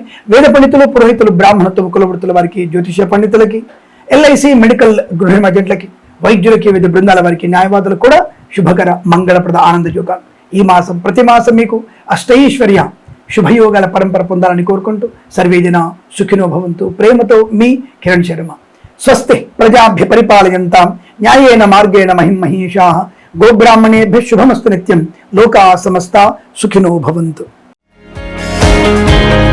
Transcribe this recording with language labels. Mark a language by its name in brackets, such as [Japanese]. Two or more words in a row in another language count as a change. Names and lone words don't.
[Telugu] వేద పండితులు, పురోహితులు, బ్రాహ్మణత్వం, కులవృత్తుల వారికి, జ్యోతిష పండితులకి, LIC, మెడికల్ గృహ ఏజెంట్లకి, వైద్యులకి, వివిధ బృందాల వారికి, న్యాయవాదులకు కూడా శుభకర, మంగళప్రద, ఆనంద యోగాలు. ఈ మాసం, ప్రతి మాసం మీకు అష్టైశ్వర్య శుభయోగాల పరంపర పొందాలని కోరుకుంటూ, [Sanskrit] సర్వేజన సుఖినో భవంతు. [Telugu] ప్రేమతో మీ కిరణ్ శర్మ. [Sanskrit] స్వస్తి ప్రజాభ్య పరిపాలయంతాం న్యాయేన మార్గేణ మహిమహీషాః గోబ్రాహ్మణేభ్యः శుభమస్తు నిత్యం లోకాः సమస్తా సుఖినో భవంతు.